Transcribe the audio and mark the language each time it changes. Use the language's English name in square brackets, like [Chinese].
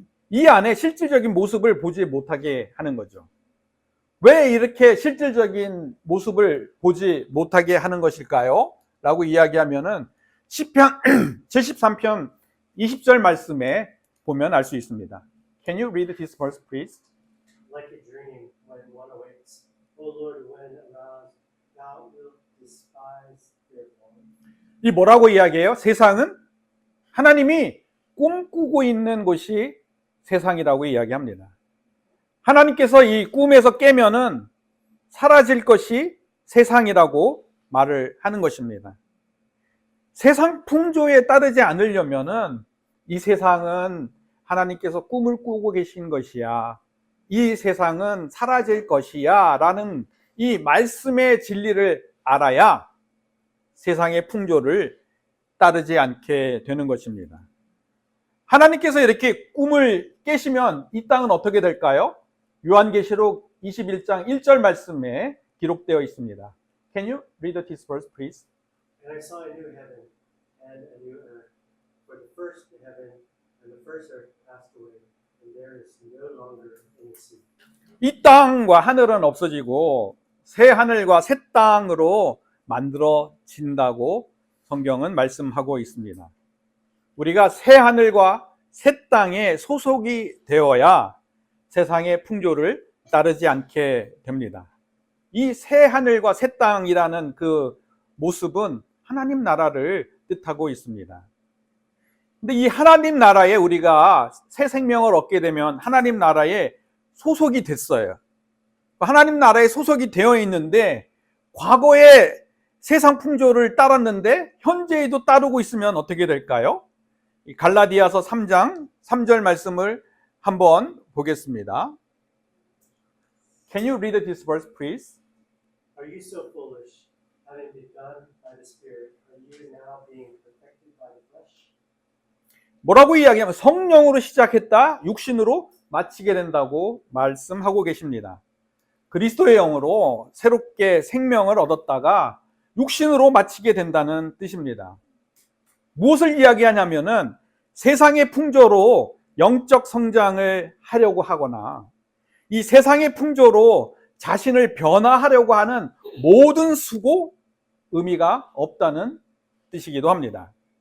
[Korean] 이 안에 실질적인 모습을 보지 못하게 하는 거죠. 왜 이렇게 실질적인 모습을 보지 못하게 하는 것일까요? 라고 이야기하면은 시편 73편 20절 말씀에 보면 알 수 있습니다. [English] Can you read this verse, please? Like a dream when one awakes. O Lord, when aroused, thou wilt despise their form. [Korean] 이 뭐라고 이야기해요? 세상은 하나님이 꿈꾸고 있는 곳이 세상이라고 이야기합니다. 하나님께서 이 꿈에서 깨면은 사라질 것이 세상이라고 말을 하는 것입니다. 세상 풍조에 따르지 않으려면은 이 세상은 하나님께서 꿈을 꾸고 계신 것이야. 이 세상은 사라질 것이야. 라는 이 말씀의 진리를 알아야 세상의 풍조를 따르지 않게 되는 것입니다. 하나님께서 이렇게 꿈을 깨시면 이 땅은 어떻게 될까요? 요한계시록 21장 1절 말씀에 기록되어 있습니다. [English] Can you read this verse, please? And I saw a new heaven and a new earth. For the first heaven and the first earth passed away, and there is no longer any sea. [Korean] 이 땅과 하늘은 없어지고 새 하늘과 새 땅으로 만들어진다고 성경은 말씀하고 있습니다. 우리가 새 하늘과 새 땅에 소속이 되어야 세상의 풍조를 따르지 않게 됩니다. 이 새 하늘과 새 땅이라는 그 모습은 하나님 나라를 뜻하고 있습니다. 근데 이 하나님 나라에 우리가 새 생명을 얻게 되면 하나님 나라에 소속이 됐어요. 하나님 나라에 소속이 되어 있는데 과거에 세상 풍조를 따랐는데 현재에도 따르고 있으면 어떻게 될까요? 갈라디아서 3장 3절 말씀을 한번 보겠습니다. [English] Can you read this verse, please? Are you so foolish, having begun by the Spirit, are you now being perfected by the flesh? [Korean] 뭐라고 이야기하면 성령으로 시작했다 육신으로 마치게 된다고 말씀하고 계십니다. 그리스도의 영으로 새롭게 생명을 얻었다가 육신으로 마치게 된다는 뜻입니다. 무엇을 이야기하냐면은 세상의 풍조로 영적 성장을 하려고 하거나 이 세상의 풍조로 자신을 변화하려고 하는 모든 수고 의미가 없다는 뜻이기도 합니다.